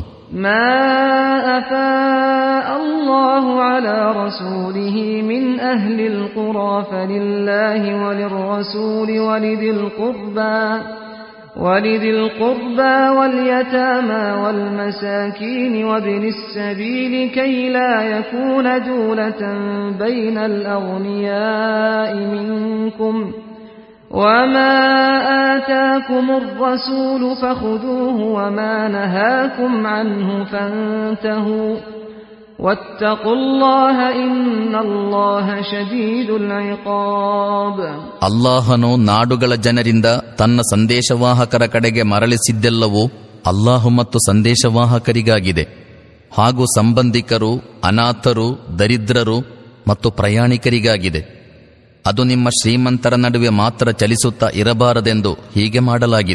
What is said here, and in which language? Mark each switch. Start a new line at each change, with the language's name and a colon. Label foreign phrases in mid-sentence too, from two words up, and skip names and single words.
Arabic: ما أفاء الله على رسوله من أهل القرى فلله وللرسول ولذي القربى واليتامى والمساكين وابن السبيل كي لا يكون دولة بين الأغنياء منكم وما آتاكم الرسول فخذوه وما نهاكم عنه فانتهوا واتقوا الله إن الله شديد العقاب.
Kannada: ಅಲ್ಲಾಹನು ನಾಡುಗಳ ಜನರಿಂದ ತನ್ನ ಸಂದೇಶವಾಹಕರ ಕಡೆಗೆ ಮರಳಿಸಿದ್ದೆಲ್ಲವೂ ಅಲ್ಲಾಹು ಮತ್ತು ಸಂದೇಶವಾಹಕರಿಗಾಗಿದೆ. ಹಾಗೂ ಸಂಬಂಧಿಕರು, ಅನಾಥರು, ದರಿದ್ರರು ಮತ್ತು ಪ್ರಯಾಣಿಕರಿಗಾಗಿದೆ. ಅದು ನಿಮ್ಮ ಶ್ರೀಮಂತರ ನಡುವೆ ಮಾತ್ರ ಚಲಿಸುತ್ತಾ ಇರಬಾರದೆಂದು ಹೀಗೆ ಮಾಡಲಾಗಿದೆ.